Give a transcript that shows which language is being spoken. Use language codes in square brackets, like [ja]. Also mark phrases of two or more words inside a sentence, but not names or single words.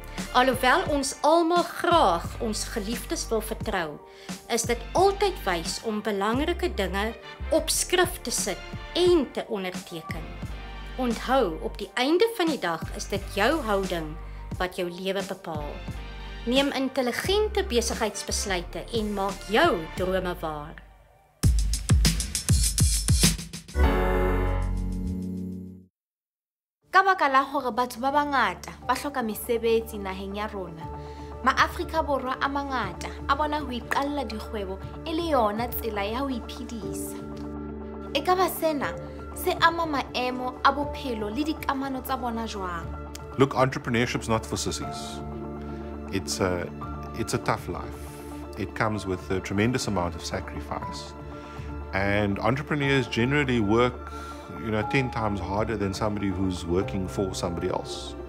[af] Alhoewel ons almal graag ons geliefdes wil vertrou, is dit altyd wys om belangrike dinge op skrif te sit en te onderteken. Onthou, op die einde van die dag is dit jou houding wat jou lewe bepaal. Neem intelligente besigheidsbesluite en maak jou drome waar. [st] Ka baka la hore batho ba bangata ba hloka mesebetsi naheng ya rona, ma-Afrika Borwa a mangata a bona ho iqalla dikgwebo e le yona tsela ya ho iphedisa. Ekaba sena se ama maemo a bophelo le dikamano tsa bona jwang? [en] Look, entrepreneurship's not for sissies. It's a tough life. It comes with a tremendous amount of sacrifice. And entrepreneurs generally work 10 times harder than somebody who's working for somebody else.